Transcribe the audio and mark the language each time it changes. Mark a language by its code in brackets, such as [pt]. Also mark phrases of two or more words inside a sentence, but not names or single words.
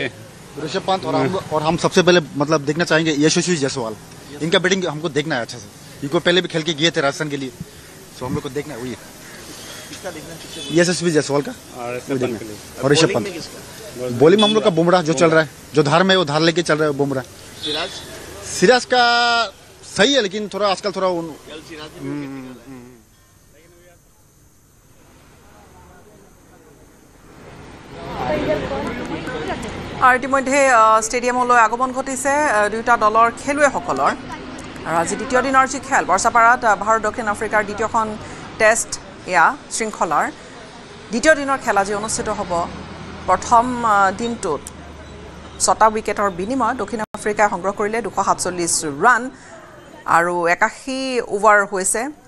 [hi] ऋषभ पंत और हम सबसे पहले मतलब देखना चाहेंगे यशस्वी जायसवाल इनका बैटिंग हमको देखना है अच्छा से इनको पहले भी खेल के गए थे राजस्थान के लिए तो हम लोग को देखना है वही यशस्वी जायसवाल का और ऋषभ पंत बॉलिंग में हम लोग का बुमराह जो चल रहा है जो धार में वो धार लेके चल रहा है बुमराह सिराज का सही है लेकिन थोड़ा आजकल थोड़ा [as] আৰু ইতিমধ্যে ষ্টেডিয়ামলৈ আগমন ঘটিছে দুটা দলৰ খেলুৱৈসকলৰ আৰু আজি দ্বিতীয় দিনৰ যি খেল বৰ্ষাপাৰাত ভাৰত দক্ষিণ আফ্ৰিকাৰ দ্বিতীয়খন টেষ্ট এয়া শৃংখলাৰ দ্বিতীয় দিনৰ খেল আজি অনুষ্ঠিত হ'ব প্ৰথম দিনটোত 6টা উইকেটৰ বিনিময়ত দক্ষিণ আফ্ৰিকাই সংগ্ৰহ কৰিলে 247 ৰান আৰু 81 ওভাৰ হৈছে